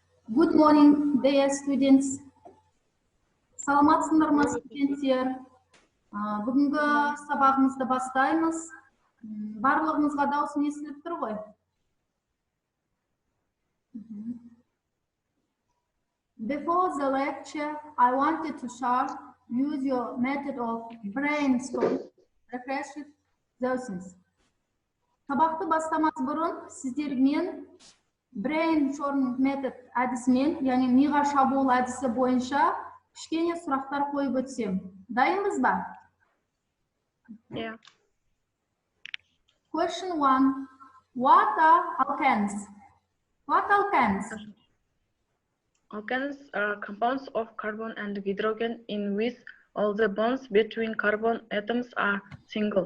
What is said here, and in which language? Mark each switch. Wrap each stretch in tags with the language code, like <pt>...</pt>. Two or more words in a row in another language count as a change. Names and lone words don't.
<en>Good morning, dear students.</en> <kk>Саламатсыңдар ма, студенттер? Бүгінгі сабағымызды бастаймыз. Барлығыңызға дауысым естіліп тұр ғой?</kk> <en>Before the lecture, I wanted to share use your method of brainstorm, refresh those things.</en> <kk>Сабақты бастамас бұрын сіздермен brainstorm метод әдісімен, яғни миға шабуыл әдісі бойынша кішкене сұрақтар қойып өтсем. Дайынбыз ба?</kk> <en>Yeah. Question 1. What are alkanes? What alkanes? Alkanes are compounds of carbon and hydrogen in which all the bonds between carbon atoms are single.</en>